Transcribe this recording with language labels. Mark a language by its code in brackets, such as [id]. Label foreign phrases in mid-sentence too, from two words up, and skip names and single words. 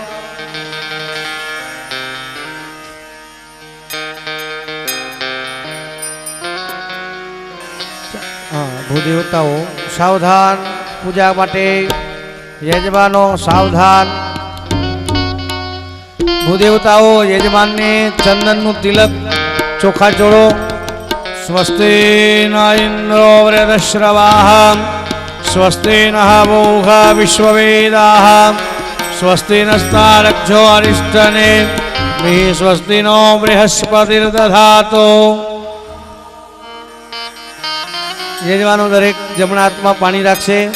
[gu] ભૂદેવતાઓ સાવધાન પૂજા માટે। યજમાનો સાવધાન। ભૂદેવતાઓ યજમાનને ચંદનનું તિલક ચોખા ચોળો। [sa] स्वस्ति न इन्द्रो वृद्धश्रवाः स्वस्ति नः पूषा विश्ववेदाः स्वस्ति नस्तारक्षो अरिष्टने स्वस्ति नो बृहस्पतिर्दधातु। [gu] યજમાનો દરેક જમણા હાથમાં પાણી રાખશે।